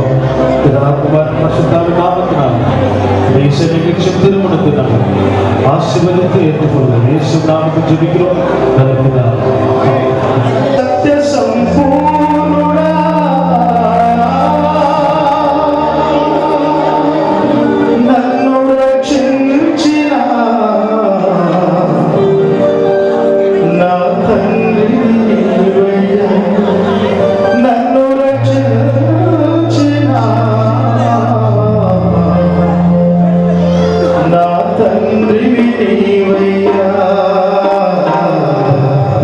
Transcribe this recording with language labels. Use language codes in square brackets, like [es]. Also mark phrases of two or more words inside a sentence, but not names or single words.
[ta] நாமத்தினால் இசை நிகழ்ச்சி திருமணத்தினால் ஆசீர்வதித்து ஏற்றுக்கொள்கிறோம். இயேசு நாமத்தை ஜெபிக்கிறோம். [te] సత్య సంపూర్ణా నన్ను రక్షించిన నా తండ్రి నీవయ్యా నన్ను రక్షించిన నా తండ్రి నీవయ్యా